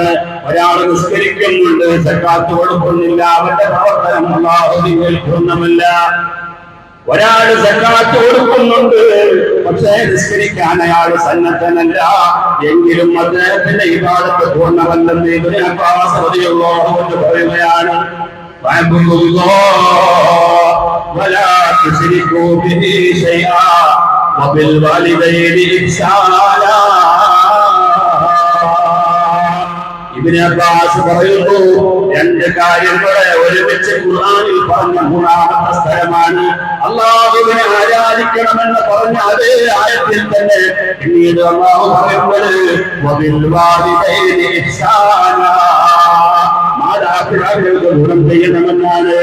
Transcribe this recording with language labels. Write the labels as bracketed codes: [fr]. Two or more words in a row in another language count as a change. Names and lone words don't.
[ml] ഒരാൾ നിസ്കരിക്കുന്നുണ്ട്, സക്കാത്ത് കൊടുക്കുന്നില്ല, അവന്റെ പ്രവർത്തനം അല്ലാഹുവിൽ പൂർണ്ണമല്ല. ഒരാൾ സക്കാത്ത് കൊടുക്കുന്നുണ്ട്, പക്ഷേ നിസ്കരിക്കാൻ അയാൾ സന്നദ്ധനല്ല, എങ്കിലും അദ്ദേഹത്തിന്റെ ഇബാദത്ത് പൂർണ്ണമല്ലെന്ന് ഇബ്നു അബ്ബാസ് [ar] رضي الله عنه [ml] പറയുകയാണ്. [ar] ولا تشركوا به شيئا وبالوالدين إحسانا. [ml] ഇബ്നു അബ്ബാസ് പറയുന്നു, രണ്ട് കാര്യങ്ങളെ ഒരുമിച്ച് ഖുർആനിൽ പറഞ്ഞ മൂന്നാമത്തെ സ്ഥലമാണ്. അല്ലാഹുവിനെ ആരാധിക്കണമെന്ന് പറഞ്ഞ അതേ ആയത്തിൽ തന്നെ പിന്നീട് അല്ലാഹു പറയുന്നത് [ar] وبالوالدين إحسانا, [ml] മാതാപിതാക്കൾക്ക് ഗുണം ചെയ്യണമെന്നാണ്.